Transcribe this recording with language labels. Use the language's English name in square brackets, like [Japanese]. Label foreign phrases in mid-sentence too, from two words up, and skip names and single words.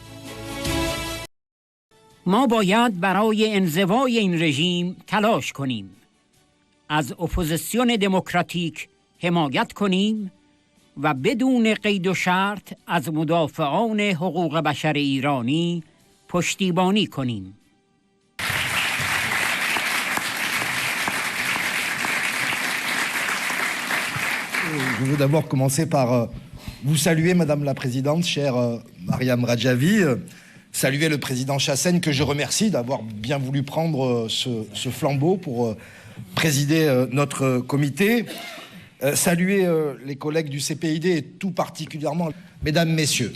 [Persian] ما باید برای انزوای این رژیم تلاش کنیم. از اپوزیسیون دموکراتیک حمایت کنیم و بدون قید و شرط از مدافعان حقوق بشر ایرانی پشتیبانی کنیم. [French] Je veux d'abord commencer par vous saluer, Madame la Présidente, chère Mariam Radjavi, saluer le Président Chassaigne, que je remercie d'avoir bien voulu prendre ce flambeau pour présider notre comité, saluer les collègues du CPID et tout particulièrement, Mesdames, Messieurs.